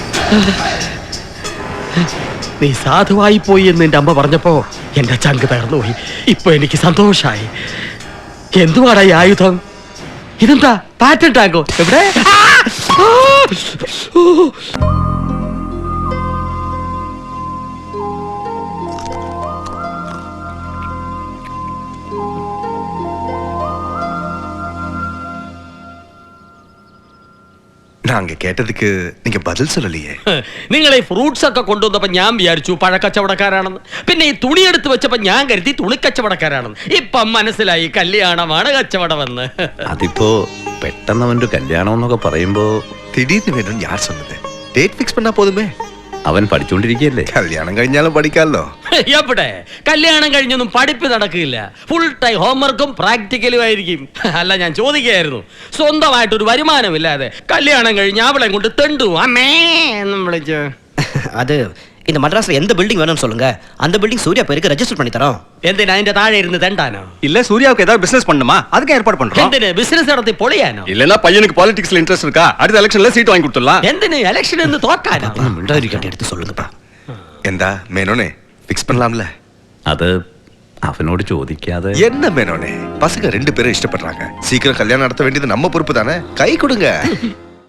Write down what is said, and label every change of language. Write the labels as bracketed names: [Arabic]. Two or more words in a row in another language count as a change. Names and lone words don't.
[Malayalam] നീ സാധുവായി പോയി എന്ന് എന്റെ അമ്മ പറഞ്ഞപ്പോ എന്റെ ചങ്ക് തകർന്നുപോയി. ഇപ്പൊ എനിക്ക് സന്തോഷായി. എന്തുവാടാ ഈ ആയുധം? ഇതെന്താ പാറ്റൻ ടാങ്കോ? എവിടെ? ആ! ആ! ഓ! [Tamil] நாங்க கேட்டதுக்கு நீங்க பதில் சொல்லலையே. [Malayalam] നിങ്ങൾ ഈ ഫ്രൂട്ട്സ് ഒക്കെ കൊണ്ടുവന്നപ്പോ ഞാൻ വിചാരിച്ചു പഴക്കച്ചവടക്കാരാണെന്ന്. പിന്നെ ഈ തുണി എടുത്ത് വെച്ചപ്പോ ഞാൻ കരുതി തുണിക്കച്ചവടക്കാരാണെന്ന്. ഇപ്പം മനസ്സിലായി കല്യാണമാണ് കച്ചവടമെന്ന്. അതിപ്പോ പെട്ടെന്ന് അവന്റെ കല്യാണം എന്നൊക്കെ പറയുമ്പോ [Tamil] திடீர்னு வேணும்னு யார் சொன்னது? [English] date fix [Tamil] பண்ணா போதுமே. [Malayalam] അവൻ പഠിച്ചോണ്ടിരിക്കുകയല്ലേ. கல்யாணம் കഴിഞ്ഞാലും പഠിക്കാമല്ലോ. എവിടെ കല്യാണം കഴിഞ്ഞൊന്നും പഠിപ്പ് നടക്കില്ല. [English] full time homework [Malayalam] പ്രാക്ടിക്കലും ആയിരിക്കും. അല്ല, ഞാൻ ചോദിക്കുകയായിരുന്നു, സ്വന്തമായിട്ടൊരു വരുമാനമില്ലാതെ കല്യാണം കഴിഞ്ഞ് അവളെ കൊണ്ട് തെണ്ടു അമ്മേ എന്നും വിളിച്ചു. [Tamil] அது இந்த மദ്രാസിൽ எந்த பில்டிங் வேணும்னு சொல்லுங்க, அந்த பில்டிங் சூர்யா பேருக்கு ரெஜிஸ்டர் பண்ணி தரோம். [Malayalam] എന്തിനാ അതിന്റെ താഴെ ഇരുന്ന് തെണ്ടാനോ? [Tamil] இல்ல சூர்யாவுக்கு ஏதாவது பிசினஸ் பண்ணுமா, அதுக்கு ஏற்பாடு பண்றோம். [Malayalam] എന്തിന് ബിസിനസ് നടത്തി പൊളിയാനോ? [Tamil] இல்லனா பையனுக்கு பாலிடிக்ஸ்ல இன்ட்ரெஸ்ட் இருக்கா, அடுத்த எலெக்ஷன்ல சீட் வாங்கி கொடுத்துடலாம். [Malayalam] എന്തിന് ഇലക്ഷൻ എന്ന് തോക്കാനോ? [Tamil] மிண்டாரிக்கிட்ட எடுத்து சொல்லுங்கப்பா. [Malayalam] എന്താ മേനോനെ, ഫിക്സ് [Tamil] பண்ணலாம்ல? [Malayalam] അത് അവനോട് ചോദിക്കാതെ [Tamil] என்ன மேனோனே, பசங்க 2 பேரும் இஷ்டப்படுறாங்க. சீக்கிரம் கல்யாணம் நடத்த வேண்டியது நம்ம பொறுப்பு தானே. கை கொடுங்க.